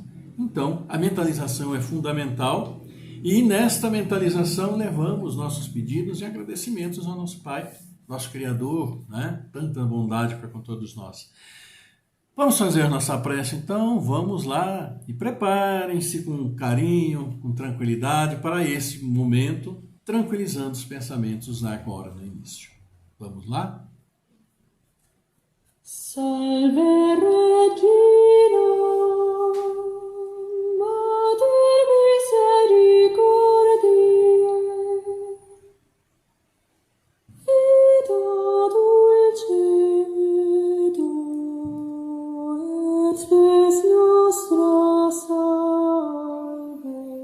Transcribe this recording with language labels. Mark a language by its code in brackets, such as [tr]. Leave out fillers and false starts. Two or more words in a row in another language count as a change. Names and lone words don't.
[pt] Então, a mentalização é fundamental e nesta mentalização levamos nossos pedidos e agradecimentos ao nosso Pai, nosso Criador, né? Tanta bondade para com todos nós. Vamos fazer nossa prece então, vamos lá e preparem-se com carinho, com tranquilidade para esse momento, tranquilizando os pensamentos agora no início. Vamos lá? [la] Salve Regina, Mater Misericordiae, Vita Dulcedo, et spes nostra salve.